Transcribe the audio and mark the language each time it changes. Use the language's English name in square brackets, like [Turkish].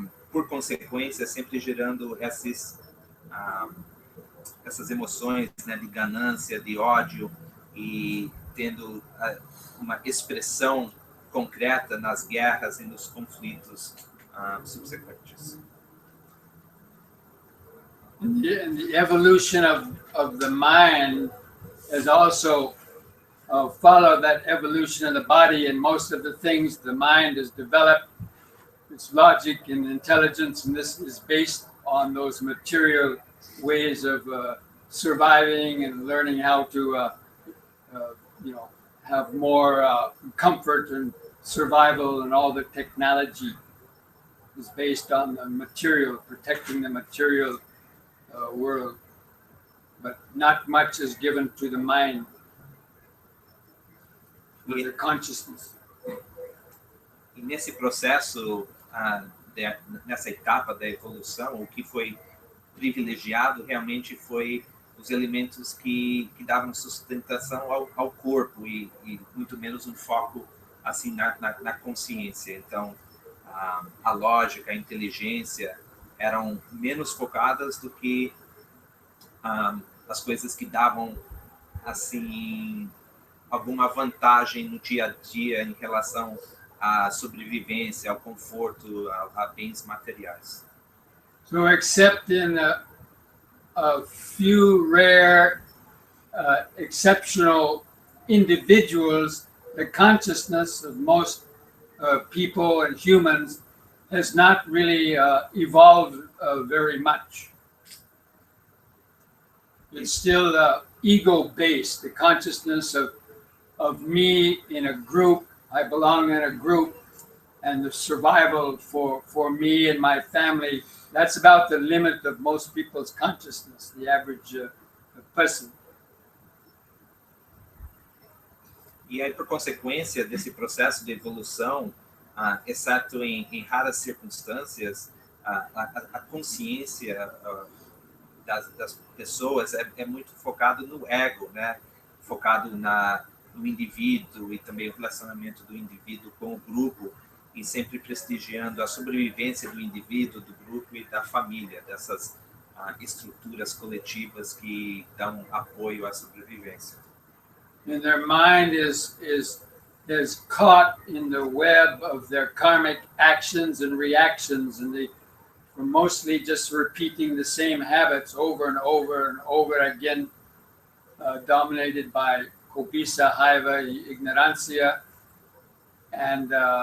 [Portuguese] por consequência, sempre gerando essas emoções, né, de ganância, de ódio, e tendo uma expressão concreta nas guerras e nos conflitos subsequentes. [English] And the evolution of the mind has also followed that evolution of the body, and most of the things the mind has developed, its logic and intelligence, and this is based on those material ways of surviving and learning how to have more comfort and survival, and all the technology is based on the material, protecting the material world, but not much is given to the mind, to the consciousness. [Portuguese] E nesse processo, nessa etapa da evolução, o que foi privilegiado realmente foi os elementos que davam sustentação ao corpo, e muito menos um foco assim na consciência. Então, a lógica, a inteligência eram menos focadas do que as coisas que davam assim alguma vantagem no dia a dia em relação à sobrevivência, ao conforto, a bens materiais. [English] So, except in a few rare, exceptional individuals, the consciousness of most people and humans has not really evolved very much. It's still ego-based, the consciousness of me in a group, I belong in a group, and the survival for me and my family. That's about the limit of most people's consciousness, the average person. [Portuguese] E aí, por consequência desse processo de evolução, exceto em raras circunstâncias, a consciência das pessoas é muito focado no ego, né? Focado no indivíduo, e também o relacionamento do indivíduo com o grupo, e sempre prestigiando a sobrevivência do indivíduo, do grupo e da família, dessas estruturas coletivas que dão apoio à sobrevivência. [English] And their mind is caught in the web of their karmic actions and reactions, and they were mostly just repeating the same habits over and over and over again, dominated by [Portuguese] cobiça, raiva, ignorancia, [English] and